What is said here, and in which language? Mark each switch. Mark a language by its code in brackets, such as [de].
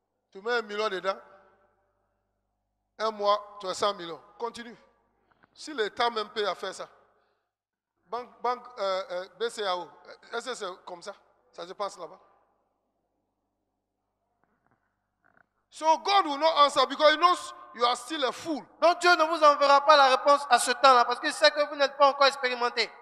[fr] Tu mets 1 million dedans. Un mois, tu as 100 millions. Continue. Si l'État même paye à faire ça. Banque BCAO, est-ce que c'est comme ça? Ça se passe là-bas. [en] So God will not answer because he knows you are still a fool. [fr] Donc Dieu ne vous enverra pas la réponse à ce temps-là parce qu'il sait que vous n'êtes pas encore expérimenté.